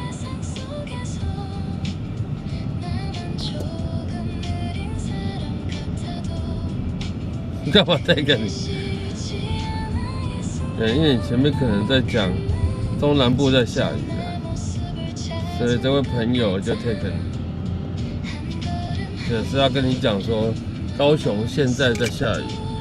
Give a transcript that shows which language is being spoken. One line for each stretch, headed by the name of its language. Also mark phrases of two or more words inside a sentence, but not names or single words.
Chinese: 你幹嘛帶個你？對，因為你前面可能在講。東南部在下雨啊，所以這位朋友就 take 你。只是要跟你講說，高雄現在在下雨。